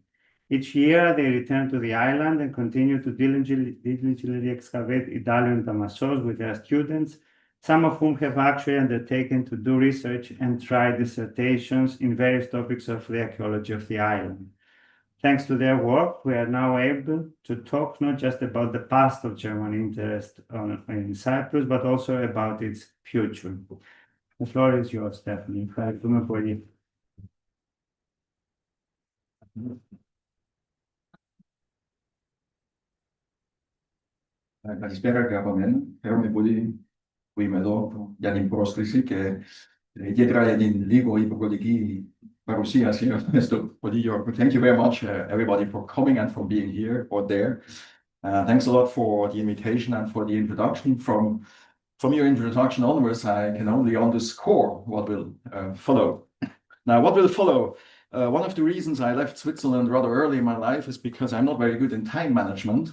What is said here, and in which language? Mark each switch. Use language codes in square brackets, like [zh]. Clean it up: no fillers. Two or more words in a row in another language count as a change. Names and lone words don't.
[en] Each year, they return to the island and continue to diligently excavate Idalion Damassos with their students, some of whom have actually undertaken to do research and write dissertations in various topics of the archaeology of the island. Thanks to their work, we are now able to talk not just about the past of German interest in Cyprus, but also about its future. The floor is yours, Stephanie. [el] Ευχαριστούμε πολύ. Καλησπέρα και από μένα. Χαίρομαι πολύ που είμαι εδώ για την πρόσκληση και ιδιαίτερα για την λίγο υποκριτική παρουσίαση στο Ποδήλιο. [en] Thank you very much, everybody, for coming and for being here or there. Thanks a lot for the invitation and for the introduction. From your introduction onwards, I can only underscore what will follow. Now, what will follow? One of the reasons I left Switzerland rather early in my life is because I'm not very good in time management.